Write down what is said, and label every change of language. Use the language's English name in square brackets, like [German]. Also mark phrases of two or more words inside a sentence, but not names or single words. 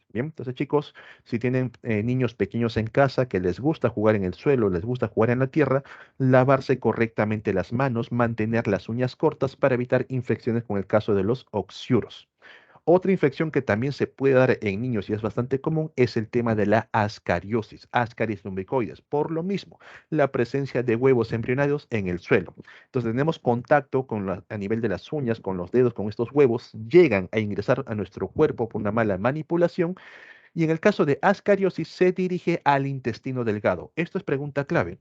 [Spanish] Bien, entonces chicos, si tienen niños pequeños en casa que les gusta jugar en el suelo, les gusta jugar en la tierra, lavarse correctamente las manos, mantener las uñas cortas para evitar infecciones con el caso de los oxiuros. Otra infección que también se puede dar en niños y es bastante común es el tema de la ascariosis, Ascaris lumbricoides. Por lo mismo, la presencia de huevos embrionarios en el suelo. Entonces tenemos contacto con a nivel de las uñas, con los dedos, con estos huevos, llegan a ingresar a nuestro cuerpo por una mala manipulación y en el caso de ascariosis se dirige al intestino delgado. Esto es pregunta clave.